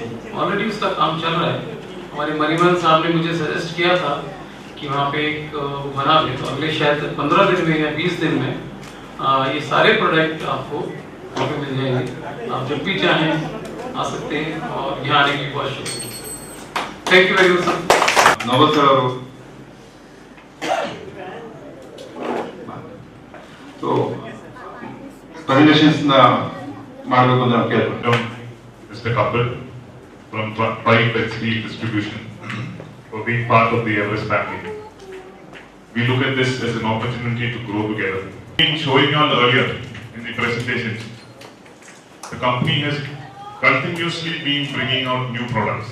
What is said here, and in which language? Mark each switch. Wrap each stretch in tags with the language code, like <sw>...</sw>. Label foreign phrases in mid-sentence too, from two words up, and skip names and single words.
<hi>ऑलरेडी उसका काम चल रहा है. हमारे मणिमन साहब ने मुझे सजेस्ट किया था कि वहाँ पे एक बना दे, तो अगले शायद 15 दिन में या 20 दिन में ये सारे प्रोडक्ट आपको वहाँ पे मिल जाएंगे. आप जब भी चाहें आ सकते हैं और यहाँ आने की बहुत शुक्रिया.</hi> <en>thank you very much.</en> <hi>नमस्कार.</hi> <kn>तो ಪ್ರೆಸೆಂಟೇಷನ್ಸ್ ಮಾಡಬೇಕು ಅಂತ ನಾವು ಕೇಳ್ಕೊಂಡು</kn> <en>Mr. Kapil from Pipe and Steel Distribution for being part of the Everest family. We look at this as an opportunity to grow together. Showing you all earlier in the presentations, the company has continuously been bringing out new products.</en>